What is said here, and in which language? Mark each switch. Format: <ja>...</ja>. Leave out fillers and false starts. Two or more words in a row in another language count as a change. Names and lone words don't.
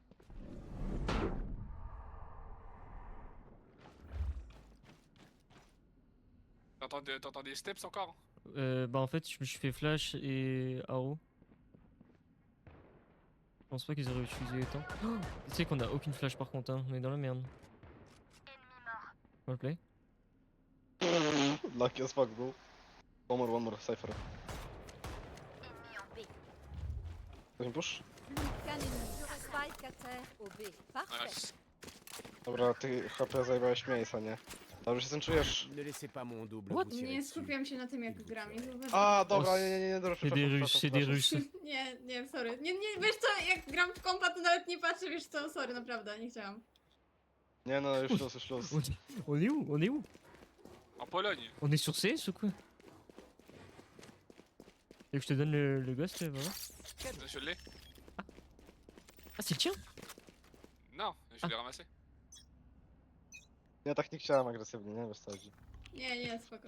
<fr>T'entends des steps encore? Bah en fait, je me suis fait flash et arrow. Je pense pas qu'ils auraient utilisé les temps. Oh, tu sais qu'on a aucune flash par contre, hein. On est dans la merde. Ennemi mort. On le play?</fr> <en>Lucky as fuck, bro. One more, Cypher.</en> <fr>Ennemi en B.</fr> <pl>Chcesz push?</pl> <fr>Qu'un ennemi. Spike à terre au B. Parfait. Nice.</fr> <pl>Dobra, ty HP zajebałeś miejsca, nie? Dobrze się z tym czujesz?</pl> <fr>Ne laissez pas mon double</fr> <en>What?</en> <fr>vous tirer</fr> <pl>Nie</pl> <fr>dessus.</fr> <pl>skupiam się na tym, jak gram. Nie zauważyłam. A, dobra, O, nie, dobra,</pl> <fr>C'est des Russes, c'est des Russes.</fr> <pl>Nie, sorry. Nie, wiesz co, jak gram w kompa, to nawet nie patrzę, wiesz co, sorry, naprawdę, nie chciałam. Nie no, już luz.</pl> <fr>On est où? On est où? En Pologne. On est sur CS ou quoi? Et que je te donne le ghost, voilà. Je l'ai. Ah, c'est le tien? Non, je l'ai ramassé.</fr> <pl>Ja tak nie chciałem agresywnie, nie? Wiesz co chodzi. Nie, spoko.</pl>